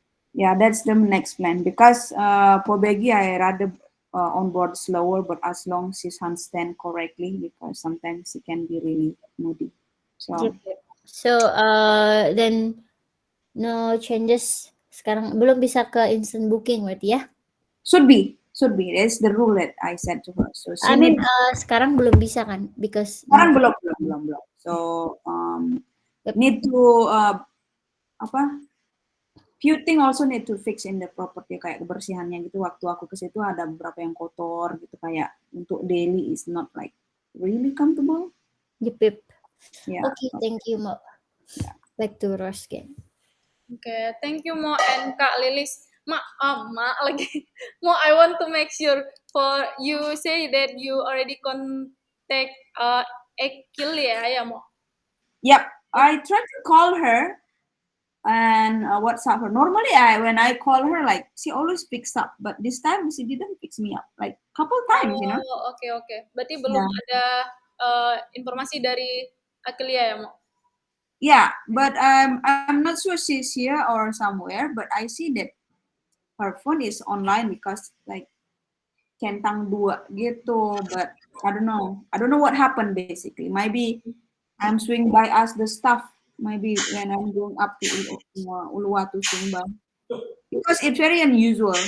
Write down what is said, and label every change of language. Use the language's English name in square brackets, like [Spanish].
[English] Yeah, that's the next plan because for Becky, I rather on board slower, but as long as she understand correctly, because sometimes she can be really moody. So, So then no changes. [Indonesian] Sekarang belum bisa ke instant booking berarti ya? [English] should be. That's the rule that I said to her. So she [Indonesian] sekarang belum bisa kan? [English] Because [Indonesian] sekarang belum. [English] So need to [Indonesian] apa? [English] Few thing also need to fix in the property, [Indonesian] kayak kebersihannya gitu. Waktu aku ke situ ada beberapa yang kotor gitu, kayak untuk [English] daily is not like really comfortable. Yep. Yeah. Okay, thank you, Mo. Yeah. Back to Ros again. Okay, thank you, Mo and Kak Lilis. Ma lagi. Mo, I want to make sure for you say that you already contact Ekil ya, Mo? Yep, I tried to call her and WhatsApp her. Normally, when I call her, like she always picks up, but this time she didn't pick me up, like couple times, Oh, okay. [Indonesian] Berarti belum ada informasi dari Akilia ya, Mo? [English] Yeah, but I'm not sure she's here or somewhere, but I see that her phone is online because like [Indonesian] centang 2 gitu, [English] but I don't know what happened basically. Maybe I'm swing by as the staff, maybe when I'm going up to Uluwatu Sumbang, because it's very unusual.